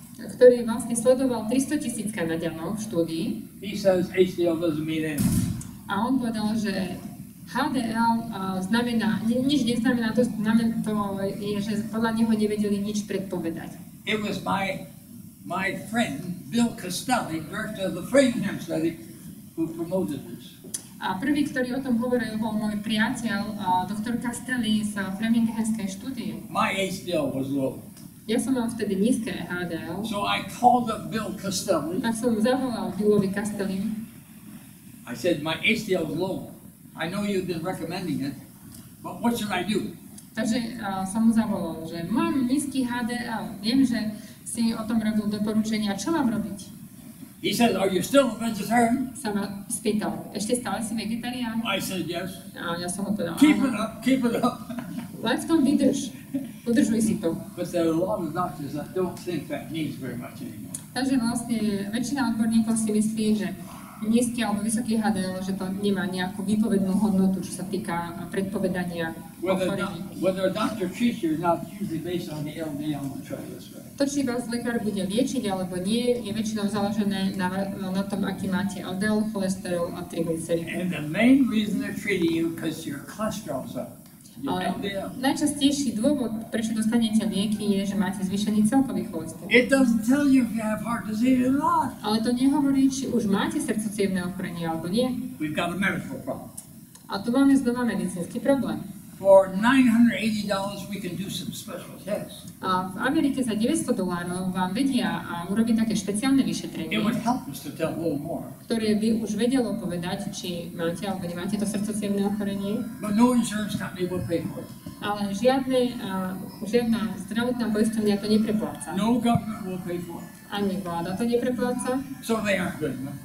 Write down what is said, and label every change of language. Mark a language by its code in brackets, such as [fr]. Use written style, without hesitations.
[sk] ktorý vlastne sledoval 300,000 Kanaďanov v štúdii. [en] He says HDL doesn't mean anything. [sk] A on povedal, že HDL znamená, nič neznamená, to je, že podľa neho nevedeli nič predpovedať. [en] It was my friend, Bill Costelli, director of the Framingham study, who promoted this. [sk] A prvý, ktorý o tom hovoril, bol môj priateľ, doktor Castelli z Framinghamskej štúdie. [en] My HDL was low. [sk] Ja som mal vtedy nízke HDL, [en] So I called up Bill Costelli. [sk] tak som zavolal Billovi Castelli. [en] I said, my HDL is low. I know you've been recommending it, but what should I do? [sk] Takže som mu zavolal, že mám nízky HDL, viem, že si o tom robil doporučenia, čo mám robiť? [en] He said, are you still a vegetarian? [sk] Sa ma spýtal, ešte stále si vegetarián? [en] I said, yes. [sk] A ja som mu povedal, [en] Keep it [sk] áno, [en] up, keep it up. [sk] len v tom vydrž, udržuj si to. [en] But there are a lot of doctors that don't think that means very much anymore. [sk] Takže vlastne väčšina odborníkov si myslí, že nízky alebo vysoký HDL, že to nemá nejakú výpovednú hodnotu, čo sa týka predpovedania ochorení. [en] Whether a doctor treats you or not, usually based on the LDL and the triglyceride. [sk] To, či vás lekár bude liečiť alebo nie, je väčšinou založené na tom, aký máte LDL, cholesterol a triglyceridy. [en] And the main reason they're treating you because your cholesterol's up. Your [sk] Ale [en] LDL. [sk] najčastejší dôvod, prečo dostanete lieky, je, že máte zvýšený celkový cholesterol. [en] It doesn't tell you if you have heart disease or not. [sk] Ale to nehovorí, či už máte srdcocievne ochorenie alebo nie. [en] We've got a medical problem. [sk] A tu máme znova medicínsky problém. [en] For $980, we can do some special tests. [sk] A v Amerike za $900 vám vedia urobiť také špeciálne [en] It [sk] vyšetrenie, [en] would help us to tell a little more. [sk] ktoré by už vedelo povedať, či máte alebo nemáte to srdcocievne ochorenie. [en] But no insurance company will pay for it. [sk] Ale žiadna zdravotná poisťovňa to neprepláca. [en] No government will pay for it. [sk] Ani vláda to neprepláca, [en] So they aren't good enough.